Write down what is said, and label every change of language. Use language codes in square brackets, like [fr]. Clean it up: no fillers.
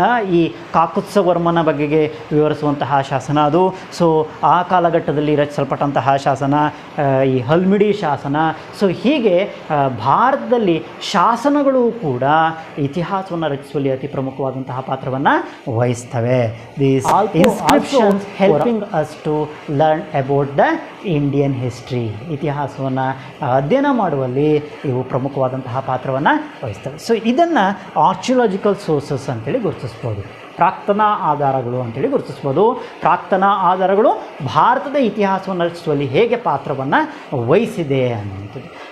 [kn] ಈ ಕಾಕುತ್ಸವರ್ಮನ ಬಗೆಗೆ ವಿವರಿಸುವಂತಹ ಶಾಸನ ಅದು. ಸೊ ಆ ಕಾಲಘಟ್ಟದಲ್ಲಿ ರಚಿಸಲ್ಪಟ್ಟಂತಹ ಶಾಸನ ಈ ಹಲ್ಮಿಡಿ ಶಾಸನ. ಸೊ ಹೀಗೆ ಭಾರತದಲ್ಲಿ ಶಾಸನಗಳು ಕೂಡ ಇತಿಹಾಸವನ್ನು ರಚಿಸುವಲ್ಲಿ ಅತಿ ಪ್ರಮುಖವಾದಂತಹ ಪಾತ್ರವನ್ನು ವಹಿಸ್ತವೆ. [en] These inscriptions helping us to learn about the Indian history. [kn] ಇತಿಹಾಸವನ್ನು ಅಧ್ಯಯನ ಮಾಡುವಲ್ಲಿ ಇವು ಪ್ರಮುಖವಾದಂತಹ ಪಾತ್ರವನ್ನು ವಹಿಸ್ತವೆ. ಸೊ ಇದನ್ನು ಆರ್ಚಿಯಾಲಜಿಕಲ್ ಸೋರ್ಸಸ್ ಅಂತೇಳಿ ಗುರುತಿಸ್ಬೋದು, ಪ್ರಾಕ್ತನ ಆಧಾರಗಳು ಅಂತೇಳಿ ಗುರುತಿಸ್ಬೋದು. ಪ್ರಾಕ್ತನ ಆಧಾರಗಳು ಭಾರತದ ಇತಿಹಾಸವನ್ನು ರಚಿಸುವಲ್ಲಿ ಹೇಗೆ ಪಾತ್ರವನ್ನು ವಹಿಸಿದೆ ಅನ್ನುವಂಥದ್ದು.